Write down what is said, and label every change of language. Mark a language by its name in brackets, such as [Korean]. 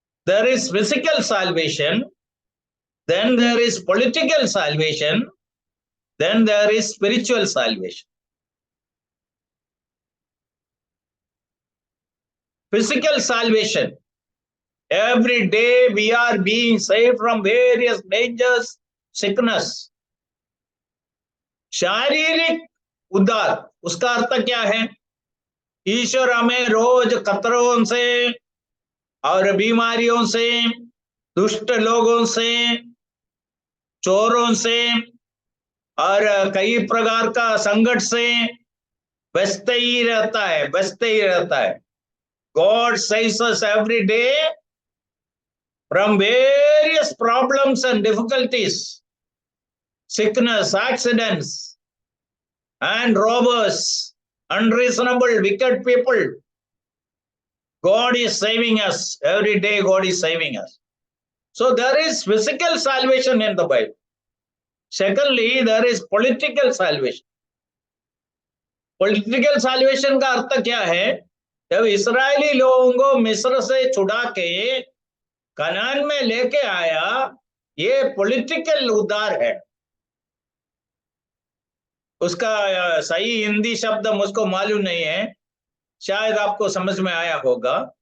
[English] there is physical salvation, then there is political salvation, then there is spiritual salvation. Physical salvation. Every day we are being saved from various dangers, sickness. [Hindi] शारीरिक उद्धार, उसका अर्थ क्या है? ईश्वर हमें रोज खतरों से और बीमारियों से, दुष्ट लोगों से, चोरों से और कई प्रकार का संकट से बचते ही रहता है, बचते ही रहता है. [English] God saves us every day from various problems and difficulties, sickness, accidents, and robbers, unreasonable, wicked people. God is saving us every day. God is saving us. So there is physical salvation in the Bible. Secondly, there is political salvation. [Hindi] Political salvation का अर्थ क्या है? जब इस्राएली लोगों को मिस्र से छुड़ा के कनान में लेके आया, ये पॉलिटिकल उद्धार है. उसका सही हिंदी शब्द मुझको मालूम नहीं है, शायद आपको समझ में आया होगा.